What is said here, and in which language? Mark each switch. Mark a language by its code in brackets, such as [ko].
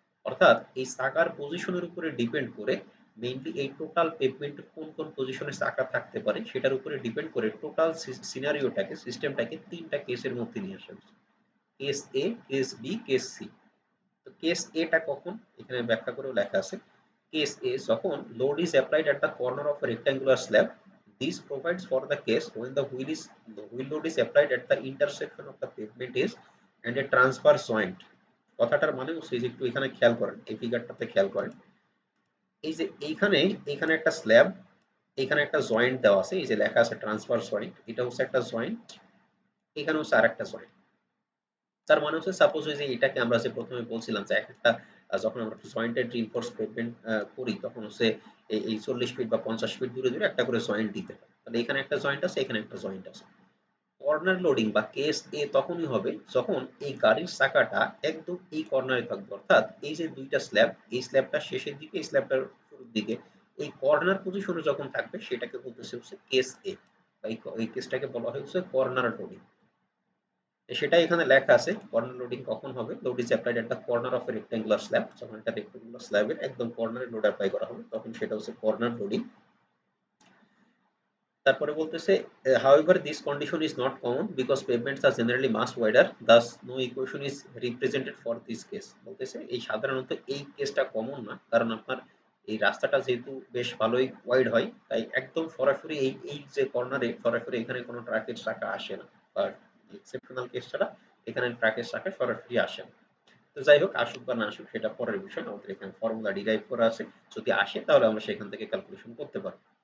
[bn] অর্থাৎ এই চাকার পজিশনের উপরে ডিপেন্ড করে মেইনলি এই টোটাল পেভমেন্টের কোন কোন পজিশনে চাকা থাকতে পারে সেটার উপরে ডিপেন্ড করে টোটাল সিনারিওটাকে সিস্টেমটাকে তিনটা কেসের মধ্যে নিয়ে আসা হয়েছে। কেস এ, কেস বি, কেস সি। তো কেস এটা কখন এখানে ব্যাখ্যা করেও লেখা আছে। কেস এ যখন [en] load is applied at the corner of a rectangular slab, this provides for the case when the wheel load is applied at the intersection of the pavement edge and a transverse joint। [bn] কথাটার মানে হচ্ছে যে একটু এখানে খেয়াল করেন, এই ফিগারটাতে খেয়াল করেন। এই যে এইখানে এখানে একটা স্ল্যাব, এখানে একটা জয়েন্ট দেওয়া আছে, এই যে লেখা আছে ট্রান্সফার জয়েন্ট, এটা হচ্ছে একটা জয়েন্ট, এখানে হচ্ছে আরেকটা জয়েন্ট। তার মানে হচ্ছে সাপোজ ওই যে এটাকে আমরা যে প্রথমে বলছিলাম যে একটা যখন আমরা জয়েন্টেড রিইনফোর্স পেভমেন্ট করি তখন হচ্ছে এই 40 ফিট বা 50 ফিট দূরে দূরে একটা করে জয়েন্ট দিতে হয়। তাহলে এখানে একটা জয়েন্ট আছে, এখানে একটা জয়েন্ট আছে। কর্নার লোডিং বা কেস এ তখনই হবে যখন এই গাড়ির চাকাটা একদম এই কর্নারে থাকবে, অর্থাৎ এই যে দুইটা স্ল্যাব, এই স্ল্যাবটা শেষের দিকে, এই স্ল্যাবটার শুরুর দিকে, এই কর্নার পজিশনে যখন থাকবে সেটাকে বলতেছে হচ্ছে কেস এ। এই কেসটাকে বলা হয় হচ্ছে কর্নার লোডিং। সেটাই এখানে লেখা আছে কর্নার লোডিং কখন হবে। [en] load is applied at the corner of a rectangular slab, [bn] যখন একটা রেক্টাঙ্গুলার স্ল্যাবের একদম কর্নারে লোড অ্যাপ্লাই করা হবে তখন সেটা হচ্ছে কর্নার লোডিং। তারপরে বলতেছে [en] however this condition is not common because pavements are generally much wider, thus no equation is represented for this case। [bn] বলতেছে এই সাধারণত এই কেসটা কমন না, কারণ আপনার এই রাস্তাটা যেহেতু বেশ ভালোই ওয়াইড হয় তাই একদম সরাসরি এই এই যে কর্নারে সরাসরি এখানে কোনো ট্রাকের চাকা আসে না, বা এক্সেপশনাল কেস ছাড়া এখানে ট্রাকের চাকা সরাসরি আসে না। তো যাই হোক আসুক বা না আসুক সেটা পরের বিষয়, আমাদের এখানে ফর্মুলা ডিরাইভ করা আছে, যদি আসে তাহলে আমরা সেখান থেকে ক্যালকুলেশন করতে পারবো।